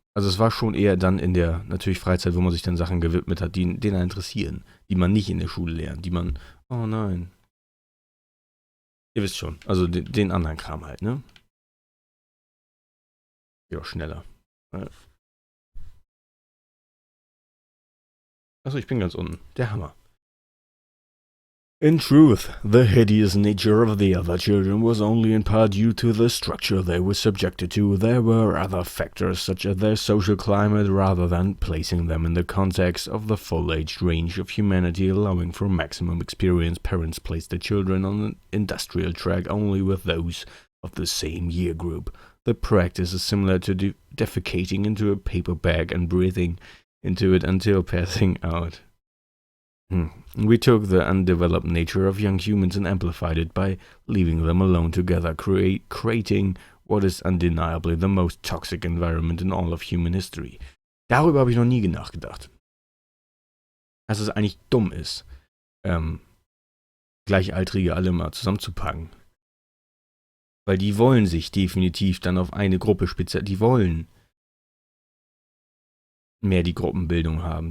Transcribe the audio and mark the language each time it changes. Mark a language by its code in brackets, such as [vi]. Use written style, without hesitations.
[de] Also es war schon eher dann in der, natürlich Freizeit, wo man sich dann Sachen gewidmet hat, die einen interessieren, die man nicht in der Schule lernt, die man, oh nein. Ihr wisst schon, also den anderen Kram halt, ne? Ja, schneller. Achso, ich bin ganz unten. Der Hammer. [en] In truth, the hideous nature of the other children was only in part due to the structure they were subjected to. There were other factors, such as their social climate, rather than placing them in the context of the full age range of humanity, allowing for maximum experience. Parents placed their children on an industrial track only with those of the same year group. The practice is similar to defecating into a paper bag and breathing into it until passing out. We took the undeveloped nature of young humans and amplified it by leaving them alone together, creating what is undeniably the most toxic environment in all of human history. [de] Darüber habe ich noch nie nachgedacht. Dass es eigentlich dumm ist, Gleichaltrige alle mal zusammenzupacken. Weil die wollen sich definitiv dann auf eine Gruppe die wollen mehr die Gruppenbildung haben.